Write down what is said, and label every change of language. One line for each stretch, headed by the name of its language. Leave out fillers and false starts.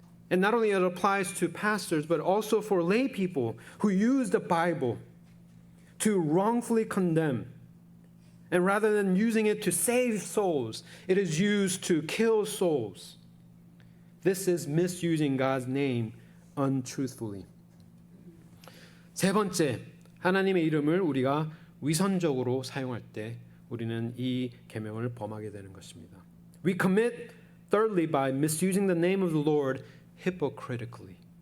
English: And not only it applies to pastors, but also for lay people who use the Bible to wrongfully condemn. And rather than using it to save souls, it is used to kill souls. This is misusing God's name untruthfully.
Korean: 세 번째, 하나님의 이름을 우리가 위선적으로 사용할 때 우리는 이 계명을 범하게 되는 것입니다.
English: We commit thirdly by misusing the name of the Lord hypocritically.